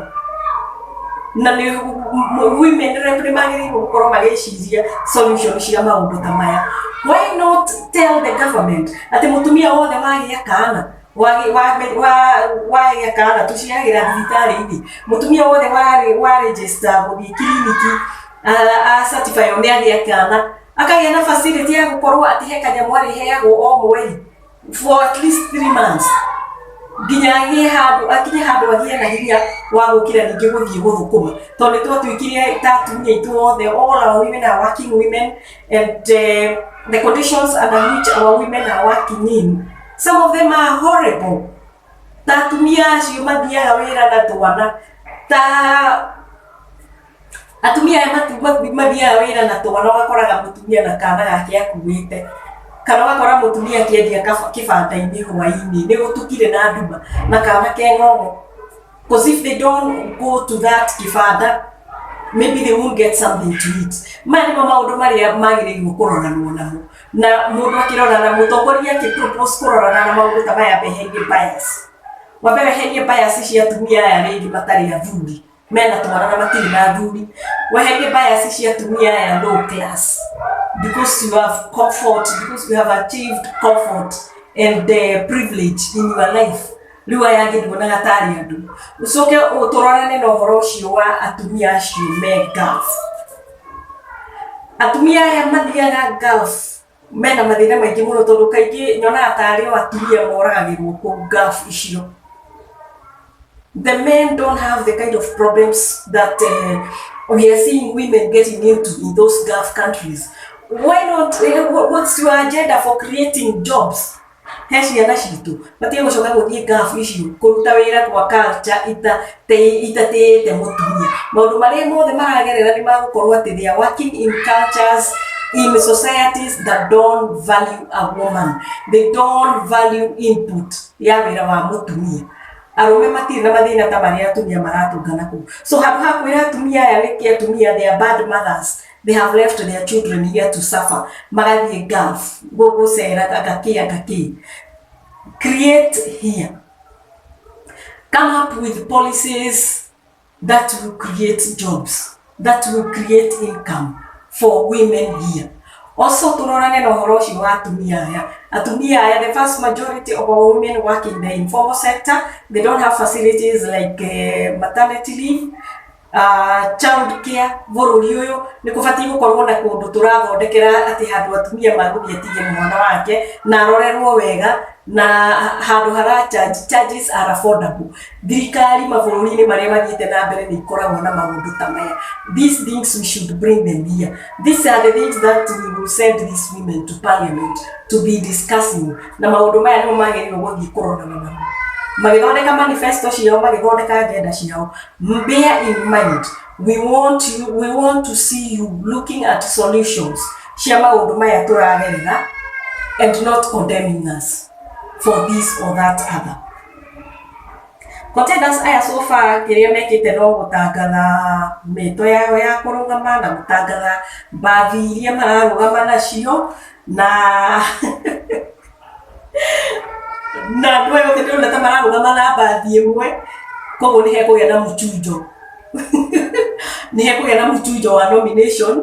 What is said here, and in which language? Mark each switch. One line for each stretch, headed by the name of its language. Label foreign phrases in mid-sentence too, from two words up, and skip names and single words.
Kikuyu: Na women magĩrĩirwo gũkorwo magĩciria solution cia maũndũ ta maya.
English: Why not tell the government
Kikuyu: atĩ mũtumia wothe wagĩa kana wagĩa kana tũciagĩra thibitarĩ-inĩ, mũtumia wothe wa register gũthiĩ kiriniki certify nĩ agĩa kana akagĩa na facility ya gũkorwo atĩ he kanyamũ arĩheagwo o mweri
English: for at least 3 months
Kikuyu: nginya akinye handũ agĩe na hinya wa gũkĩra ningĩ gũthiĩ gũthũkũma, tondũ nĩ twatuĩkire ta atumia aitũ othe,
English: all our women are working women, and the conditions under which our women are working in, some of them are horrible.
Kikuyu: Ta atumia acio mathiaga wĩra na twana, ta atumia aya mathiaga wĩra na twana, ũgakoraga mũtumia na kana gake akuĩte, kana ũgakora mũtumia akĩendia kĩbanda-inĩ hwaĩ-inĩ nĩ gũtukire na nduma na kana ke ng'ong'o,
English: because if they don't go to that kĩbanda maybe they won't get something to eat.
Kikuyu: Maya nĩmo maũndũ marĩa magĩrĩirwo kũroranwo namo, na mũndũ akĩrora na mũtongoria akĩpropose kũrorana na maũndũ ta maya beherie bias. Wambe weherie bias cia atumia aya rĩngĩ matarĩ athuri, mena twana na matirĩ na athuri. Weherie bias cia atumia aya
English: low class, because you have comfort, because you have achieved comfort and privilege in your life.
Kikuyu: Rĩu aya angĩ nduonaga tarĩ andũ. Ũcoke tũrorane na ũhoro ũcio wa atumia acio me Gulf. Atumia aya mathiaga Gulf mena mathĩna maingĩ mũno, tondũ kaingĩ nyonaga tarĩ o atumia moragagĩrwo kũu Gulf icio.
English: The men don't have the kind of problems that we are seeing women getting into in those Gulf countries. Why not? What's your agenda for creating jobs?
Kikuyu: He ciana citũ matige gũcoka gũthiĩ Gulf icio kũruta wĩra kwa culture itatĩĩte mũtumia. Maũndũ marĩa mothe maragerera nĩ magũkorwo atĩ
English: they are working in cultures, in societies that don't value a woman. They don't value input
Kikuyu: ya wĩra wa mũtumia. Arũme matirĩ na mathĩna ta marĩa atumia maratũngana kũu. So handũ ha kwĩra atumia aya nĩkĩ atumia
English: they are bad mothers, they have left their children here to suffer.
Kikuyu: Magathiĩ Gulf gũcera gakĩ.
English: Create here. Come up with policies that will create jobs, that will create income for women here.
Kikuyu: Also tũrorane na ũhoro ũcio wa atumia aya. Atumia aya,
English: the vast majority of our women work in the informal sector. They don't have facilities like maternity leave, child care.
Kikuyu: Bũrũri ũyũ nĩ kũbatiĩ gũkorwo na kũndũ tũrathondekera atĩ handũ atumia magũthiĩ atige mwana wake na arorerwo wega, na handũ
English: charges are affordable.
Kikuyu: Thirikari mabũrũri-inĩ marĩa mathiĩte na mbere nĩ ikoragwo na maũndũ ta maya.
English: These things we should bring them here. These are the things that we will send these women to parliament to be discussing.
Kikuyu: Na maũndũ maya nĩmo magĩrĩirwo gũthiĩ kũrorana namo. Magĩthondeka manifesto ciao, magĩthondeka agenda ciao.
English: Bear in mind, we want to see you looking at solutions
Kikuyu: cia maũndũ maya tũragerera
English: and not condemning us. for this or that other.
Kikuyu: Contenders aya so far kiria mekite no gutangatha mito yao ya kurugama na gutangatha bathi iria mararugama nacio na na ndwe yoke ndio mararugama na bathi imwe koguo ni hekugia na muchujo ni hekugia na muchujo wa nomination.